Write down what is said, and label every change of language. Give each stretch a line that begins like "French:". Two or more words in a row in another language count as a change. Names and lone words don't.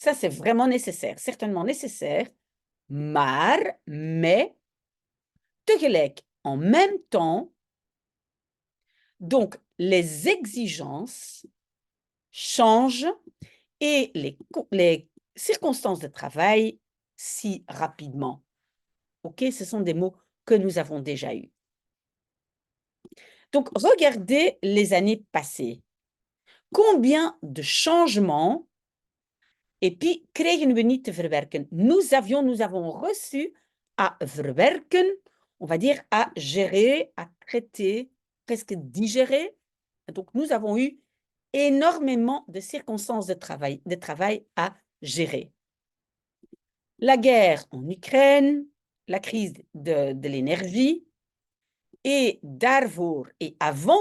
French: Ça, c'est vraiment nécessaire, certainement nécessaire. Mais, tegelijk, en même temps, donc les exigences changent et les circonstances de travail si rapidement. OK, ce sont des mots que nous avons déjà eus. Donc, regardez les années passées. Combien de changements et puis
Dutch: kregen we niet te verwerken.
French: Nous avons reçu à verwerken, on va dire à gérer, à traiter, presque digérer. Donc, nous avons eu énormément de circonstances de travail à gérer. La guerre en Ukraine, la crise de l'énergie, et daarvoor, et avant